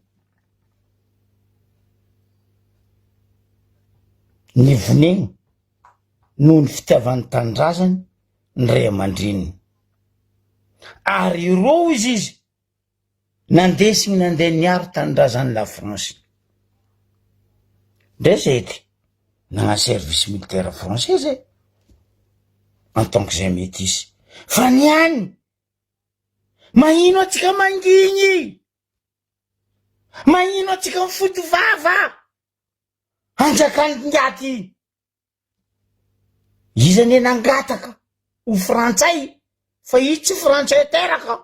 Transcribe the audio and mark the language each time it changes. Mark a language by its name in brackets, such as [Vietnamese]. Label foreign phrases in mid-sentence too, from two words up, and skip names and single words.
[Malagasy] Ny vonegny noho ny fitiavan'ny tanindrazany ny ray aman-dreniny. Ary ireo izy nandesigny nandeha niaro tanindrazany la France. Ndray zay nagna [French] service militaire français [Malagasy] zay [French] en tant que [Malagasy] zay métis. Fa niany mahino atsika mangigny, mahino atsika mifoto vava anjakany ngaty. Izy ane nangataka ho frantsay fa izy tsy frantsay teraka.